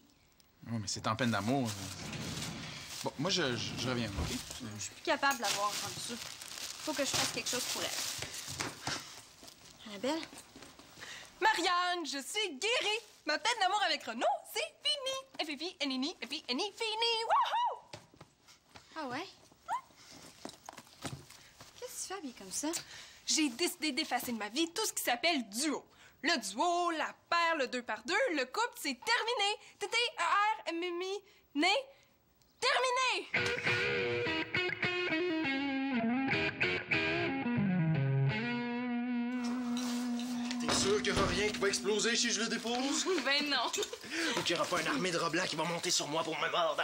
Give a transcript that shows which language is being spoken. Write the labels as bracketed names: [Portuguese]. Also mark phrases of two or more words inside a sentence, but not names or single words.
[French] Oh, mais c'est en peine d'amour. Bon, moi, je reviens, OK? Je suis plus capable de l'avoir rendu ça. Faut que je fasse quelque chose pour elle. Annabelle? Marianne, je suis guérie! Ma peine d'amour avec Renaud, c'est fini! F-I-F-I-N-I-N-I, F-I-N-I, fini! Wouhou! Ah ouais? Qu'est-ce que tu fais habillée comme ça? J'ai décidé d'effacer de ma vie tout ce qui s'appelle duo. Le duo, la paire, le 2x2, le couple, c'est terminé. T-T-E-R-M-M-I, né, terminé! T'es sûr qu'il n'y aura rien qui va exploser si je le dépose? Ben non. Ou qu'il n'y aura pas une armée de rats blancs qui va monter sur moi pour me mordre?